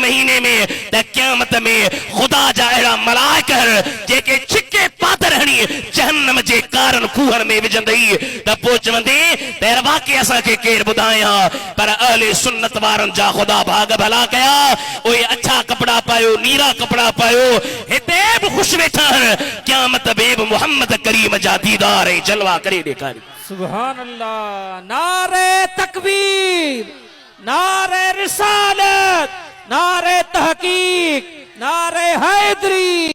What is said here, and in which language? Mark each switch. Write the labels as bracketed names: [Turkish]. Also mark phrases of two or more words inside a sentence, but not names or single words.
[Sindhi] महीने में त क़यामत में ख़ुदा जा अहिड़ा मलाइक जेके छिके पातर हणी जहन्नम जे कारन खूहन में विझंदई त पोइ चवंदे त वाक़ई असांखे केरु ॿुधायां पर अहले सुन्नत वारनि जा ख़ुदा भाग भला कया उहे अच्छा कपड़ा पायो नीरा कपड़ा पायो हिते बि ख़ुशि वेठा आहिनि क़यामत में बि मुहम्मद करीम जा दीदार ऐं जलवा करे ॾेखारी [Arabic] سبحان الله [Urdu] نعرہ تکبیر نعرہ رسالت نعرہ تحقیق نعرہ حیدری.